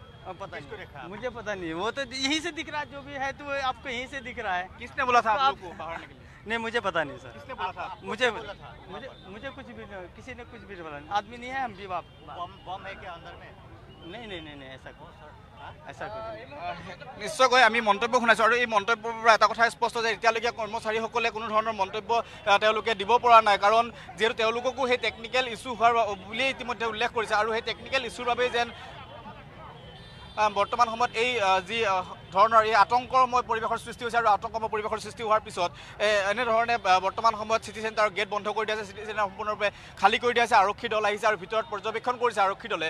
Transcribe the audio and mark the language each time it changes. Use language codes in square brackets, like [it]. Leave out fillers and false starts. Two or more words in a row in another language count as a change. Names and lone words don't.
[hi] पता नहीं, मुझे पता नहीं, वो तो यहीं से दिख रहा है, जो भी है तो आपको यहीं से दिख रहा है। किसने बोला था आप लोग को बाहर निकलने? नहीं, मुझे पता नहीं सर। किसने बोला था? मुझे कुछ भी नहीं, किसी ने कुछ भी बोला नहीं। आदमी नहीं है, हम भी बाप। बम है क्या अंदर में? नहीं, ऐसा कुछ [as] নিশ্চয়কৈ আমি মন্তব্য শুনাইছোঁ আৰু এই মন্তব্যৰ পৰা এটা কথা স্পষ্ট যে এতিয়ালৈকে কৰ্মচাৰীসকলে কোনো ধৰণৰ মন্তব্য তেওঁলোকে দিব পৰা নাই, কাৰণ যিহেতু তেওঁলোককো সেই টেকনিকেল ইছ্যু হোৱাৰ বুলিয়েই ইতিমধ্যে উল্লেখ কৰিছে আৰু সেই টেকনিকেল ইছ্যুৰ বাবেই যেন বৰ্তমান সময়ত এই যি ধৰণৰ এই আতংকময় পৰিৱেশৰ সৃষ্টি হৈছে আৰু আতংকময় পৰিৱেশৰ সৃষ্টি হোৱাৰ পিছত এনেধৰণে বৰ্তমান সময়ত চিটি চেণ্টাৰৰ গেট বন্ধ কৰি দিয়া আছে, চিটি চেণ্টাৰ সম্পূৰ্ণৰূপে খালী কৰি দিয়া আছে, আৰক্ষী দল আহিছে আৰু ভিতৰত পৰ্যবেক্ষণ কৰিছে আৰক্ষী দলে।